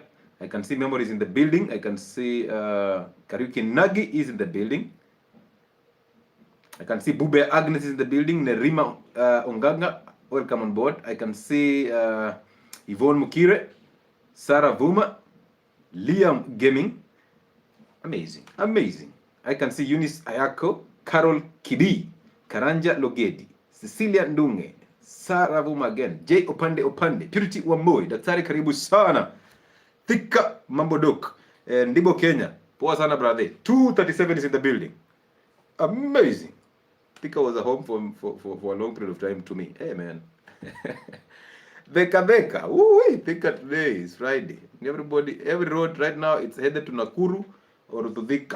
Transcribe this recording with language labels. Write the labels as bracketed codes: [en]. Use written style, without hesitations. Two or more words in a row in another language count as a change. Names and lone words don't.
[en] I can see Memories in the building. I can see Kariuki Nagi is in the building. I can see Bube Agnes is in the building. Nerima Onganga, welcome on board. I can see Yvonne Mukire, Sarah Vuma, Liam Gaming, Amazing. Amazing. I can see Eunice Ayako, Carol Kidi, Karanja Logedi, Cecilia Ndunge, Sarah Vumagen, J Opande, Purity Wamboi, [sw] Daktari karibu sana. Thika Mambodok, Ndibo Kenya. Poa sana [en] brother. 237 is in the building. Amazing. Thika was a home for a long period of time to me. Hey man. 𝗟𝗶𝗃𝗃. Ooh, Thika today is Friday. Every road right now, it's headed to Nakuru or to Thika.